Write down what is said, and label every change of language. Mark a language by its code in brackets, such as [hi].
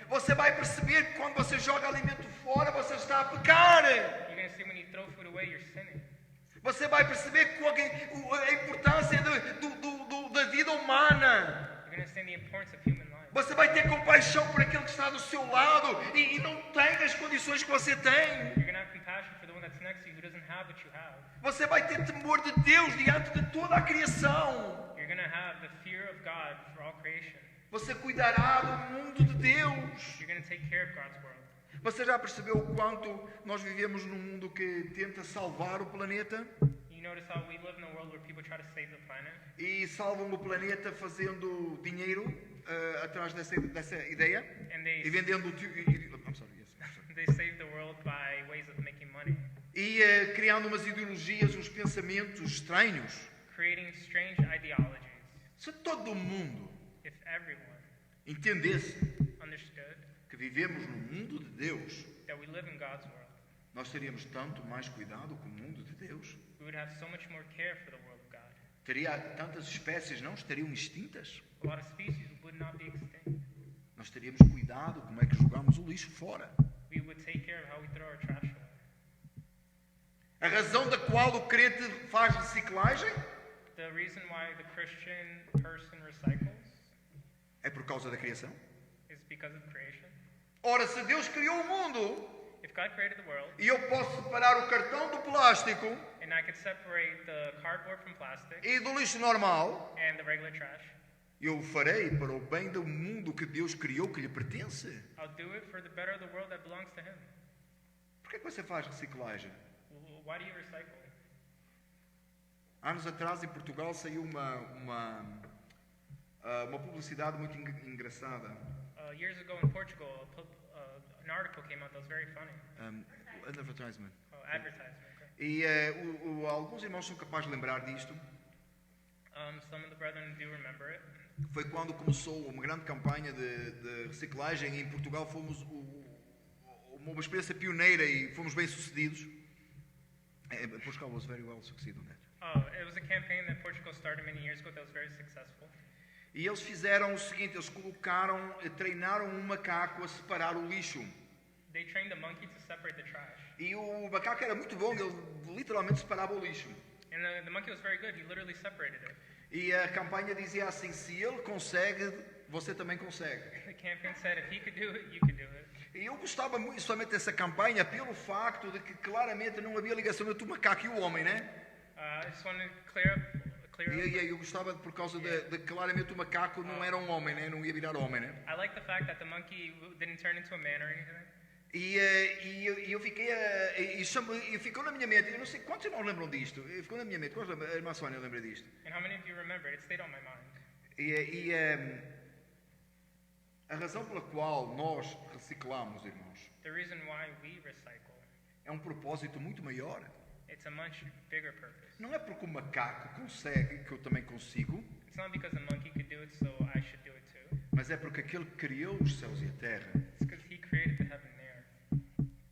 [pt] Você vai perceber que quando você joga alimento fora, você está a pecar. [en] You're going to see when you throw food away, you're sinning. [pt] Você vai perceber que a importância da vida humana. [en] You're going to understand the importance of human life. [pt] Você vai ter compaixão por aquele que está do seu lado e não tem as condições que você tem. [en] You're going to have compassion for the one that's next to you who doesn't have what you have. [pt] Você vai ter temor de Deus diante de toda a criação. [en] You're going to have the fear of God for all creation. [pt] Você cuidará do mundo de Deus. [en] You're going to take care of God's world. [pt] Você já percebeu o quanto nós vivemos num mundo que tenta salvar o planeta? [en] You notice how we live in a world where people try to save the planet? [pt] E salvam o planeta fazendo dinheiro atrás dessa ideia [en] And they, e vendendo. I'm sorry, yes, I'm sorry. they save the world by ways of making money. [pt] E criando umas ideologias, uns pensamentos estranhos. [en] Creating strange ideologies. [pt] Se todo mundo [en] If everyone [pt] entendesse [en] understood [pt] que vivemos no mundo de Deus, [en] that we live in God's world, [pt] nós teríamos tanto mais cuidado com o mundo de Deus. [en] we would have so much more care for the world of God. [pt] Teria tantas espécies não estariam extintas. [en] A lot of species would not be extinct. [pt] Nós teríamos cuidado como é que jogamos o lixo fora. [en] We would take care of how we throw our trash away. [pt] A razão da qual o crente faz reciclagem [en] The reason why the Christian person recycles [pt] é por causa da criação. [en] is because of creation. [pt] Ora, se Deus criou o mundo [en] if God created the world, [pt] e eu posso separar o cartão do plástico [en] and I could separate the cardboard from plastic [pt] e do lixo normal, [en] and the regular trash, [pt] eu o farei para o bem do mundo que Deus criou, que lhe pertence. [en] I'll do it for the better of the world that belongs to Him. [pt] Por que você faz reciclagem? [en] Why do you recycle? [pt] Anos atrás, em Portugal, saiu uma publicidade muito engraçada. [en] Years ago in Portugal, an article came out that was very funny. An advertisement. Oh, advertisement. Okay. [pt] E alguns irmãos são capazes de lembrar disto. [en] Some of the brethren do remember it. [pt] Foi quando começou uma grande campanha de reciclagem e em Portugal fomos uma experiência pioneira e fomos bem sucedidos. [en] Portugal was very well succeeded on that. It was a campaign that Portugal started many years ago that was very successful. [pt] E eles fizeram o seguinte, eles treinaram um macaco a separar o lixo. [en] They trained the monkey to separate the trash. [pt] E o macaco era muito bom, ele literalmente separava o lixo. [en] And the monkey was very good. He literally separated it. [pt] E a campanha dizia assim, se ele consegue, você também consegue. [en] The campaign said, if he could do it, you could do it. [pt] E eu gostava muito somente dessa campanha pelo facto de que claramente não havia ligação entre o macaco e o homem, né? [en] I just wanted to clear up. [pt] E eu gostava por causa de claramente o macaco não era um homem, né? Não ia virar homem, né? [en] I like the fact that the monkey didn't turn into a man or anything. [pt] E eu fiquei e ficou na minha mente. Eu não sei quantos irmãos lembram disto. Ficou na minha mente. Quantos a irmã Sônia lembra disto? [en] And how many of you remember? It stayed on my mind. [pt] A razão pela qual nós reciclamos, irmãos, [en] The reason why we recycle, [pt] é um propósito muito maior. [en] it's a much bigger purpose. [pt] Não é porque o macaco consegue, que eu também consigo, [en] It's not because the monkey could do it, so I should do it too. [pt] mas é porque aquele que criou os céus e a terra. [en] It's because He created the heaven and the earth.